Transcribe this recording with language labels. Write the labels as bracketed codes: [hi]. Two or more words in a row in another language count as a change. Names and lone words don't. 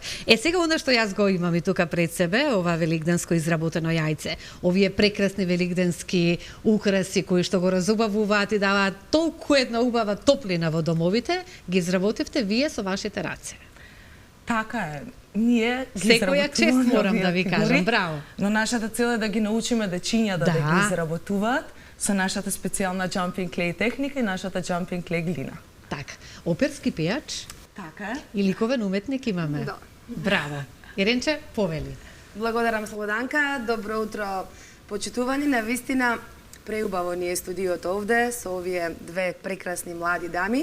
[mk] Сега она што јас го имам и тука пред себе, ова великденско изработено јајце, овие прекрасни великденски украси кои што го разубавуваат и даваат толку една убава топлина во домовите, ги изработивте вие со вашите раце. Така е. Ние ги секоја чест морам да ви кажам, браво. Но нашата цел е да ги научиме дечиња да ги изработуваат со нашата специјална [en] jumping clay [mk] техника и нашата [en] jumping clay [mk] глина. Така, оперски пејач? Така е. И ликовен уметник имаме. Да. Браво. Иренче, повели. Благодарам, Слободанка. Добро утро, почитувани. Навистина преубаво ни е студиото овде со овие две прекрасни млади дами.